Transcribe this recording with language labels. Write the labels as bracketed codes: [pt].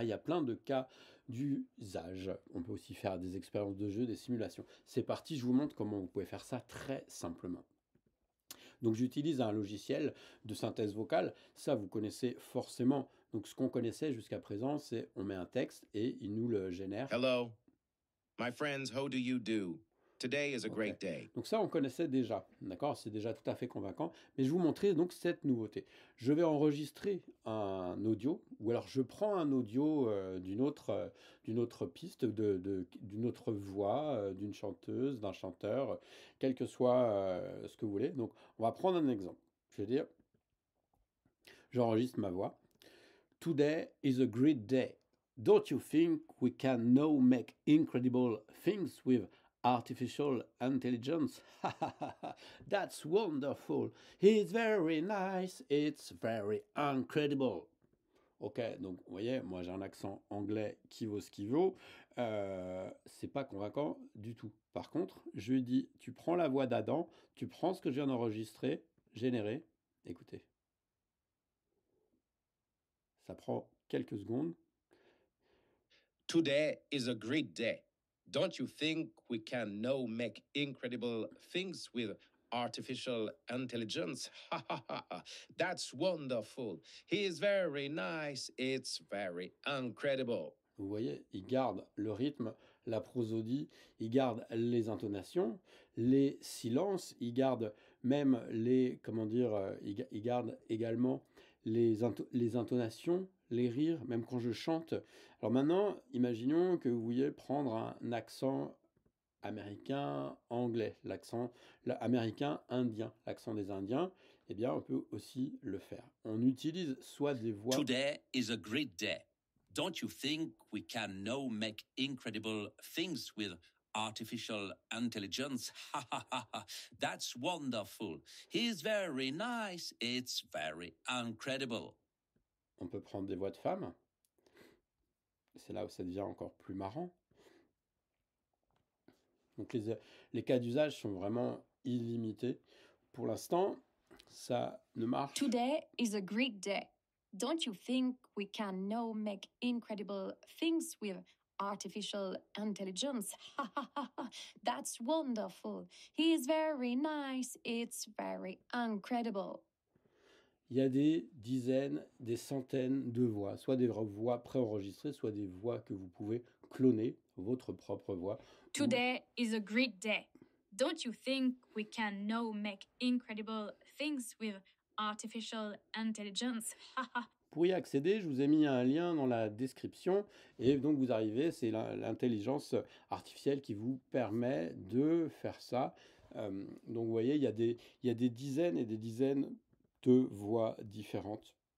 [fr] Il y a plein de cas d'usage. On peut aussi faire des expériences de jeu, des simulations. C'est parti, je vous montre comment vous pouvez faire ça très simplement. Donc j'utilise un logiciel de synthèse vocale, ça vous connaissez forcément. Donc ce qu'on connaissait jusqu'à présent, c'est on met un texte et il nous le génère. [en] Hello, my friends, how do you do? Today is a Ok. great day. [fr] Donc ça, on connaissait déjà, d'accord? C'est déjà tout à fait convaincant. Mais je vais vous montrer donc cette nouveauté. Je vais enregistrer un audio, ou alors je prends un audio d'une autre piste, d'une autre voix, d'une chanteuse, d'un chanteur, quel que soit ce que vous voulez. Donc on va prendre un exemple. Je vais dire, j'enregistre ma voix. [en] Today is a great day. Don't you think we can now make incredible things with artificial intelligence? That's wonderful. It's very nice. It's very incredible. [fr] Ok, donc vous voyez, moi j'ai un accent anglais qui vaut ce qu'il vaut. C'est pas convaincant du tout. Par contre, je lui dis, tu prends la voix d'Adam, tu prends ce que je viens d'enregistrer, générer, écoutez. Ça prend quelques secondes. [en] Today is a great day. Don't you think we can now make incredible things with artificial intelligence? That's wonderful. He is very nice. It's very incredible. [fr] Vous voyez, il garde le rythme, la prosodie, il garde les intonations, les silences, il garde même les, comment dire, il garde également les intonations, les rires, même quand je chante. Alors maintenant, imaginons que vous vouliez prendre un accent américain, anglais, l'accent américain, indien, l'accent des Indiens, eh bien, on peut aussi le faire. On utilise soit des voix... [en] Today is a great day. Don't you think we can now make incredible things with artificial intelligence? That's wonderful. He's very nice. It's very incredible. [fr] On peut prendre des voix de femmes. C'est là où ça devient encore plus marrant. Donc les cas d'usage sont vraiment illimités. Pour l'instant, ça ne marche. [en] Today is a great day. Don't you think we can now make incredible things with artificial intelligence? That's wonderful. He is very nice. It's very incredible. [fr] Il y a des dizaines, des centaines de voix, soit des voix préenregistrées, soit des voix que vous pouvez cloner, votre propre voix. [en] Today is a great day. Don't you think we can now make incredible things with artificial intelligence? [fr] Pour y accéder, je vous ai mis un lien dans la description et donc vous arrivez, c'est l'intelligence artificielle qui vous permet de faire ça. Donc vous voyez, il y a des dizaines et des dizaines de voix différentes.